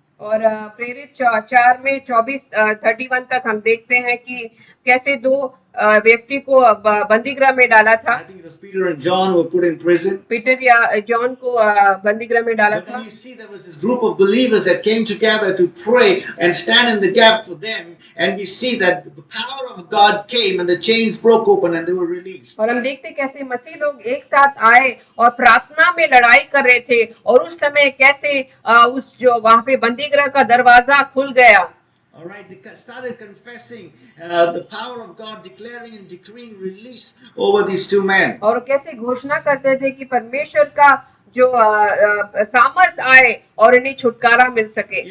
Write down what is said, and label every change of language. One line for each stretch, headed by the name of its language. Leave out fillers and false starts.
Hindi: और प्रेरित 4 में 31 तक हम देखते हैं कि कैसे 2 व्यक्ति को बंदीगृह में डाला था।
English: I think it was Peter and John were put in prison.
Hindi: Peter या जॉन को बंदीगृह में डाला
English: But
Hindi: था।
English: then you see there was this group of believers that came together to pray and stand in the gap for them, and we see that the power of God came and the chains broke open and they were released.
Hindi: और हम देखते कैसे मसीह लोग एक साथ आए और प्रार्थना में लड़ाई कर रहे थे, और उस समय कैसे उस जो वहां पे बंदीगृह का दरवाजा खुल गया।
English: All right, they started confessing the power of God, declaring and decreeing release over these 2 men.
Hindi: और कैसे घोषणा करते थे कि परमेश्वर का जो सामर्थ आए और इन्हें छुटकारा मिल सके।